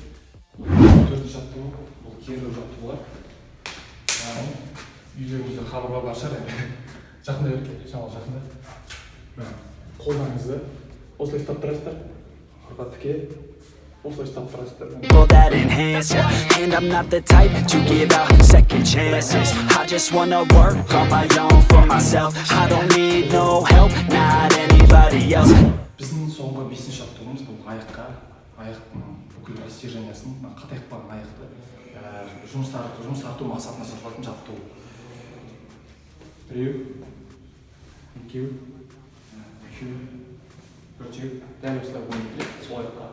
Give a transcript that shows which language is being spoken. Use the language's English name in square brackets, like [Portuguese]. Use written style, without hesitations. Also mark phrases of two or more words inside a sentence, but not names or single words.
[Kazakh] Төртінші жаттығу бұл керілу жаттығулар. Үйлеріңізде хабарға бар шығар. Жақында өткен, шамалы жақында. Қолдарыңызды осылай ұстап тұрасыздар. Арқа тіке, осылай ұстап тұрасыздар. [English] That enhancer, and I'm not the type to give out second chances. I just wanna work on my own for myself. I don't need no help, not anybody else. [Kazakh] Біздің соңғы 5-ші жаттығуымыз бұл аяқтың бүкіл растяжениясын, қатайып қалған аяқты жұмыс тарту мақсатына жасалатын жаттығу. 1, 2, 3, 4, дәл осылай 12 рет сол аяққа.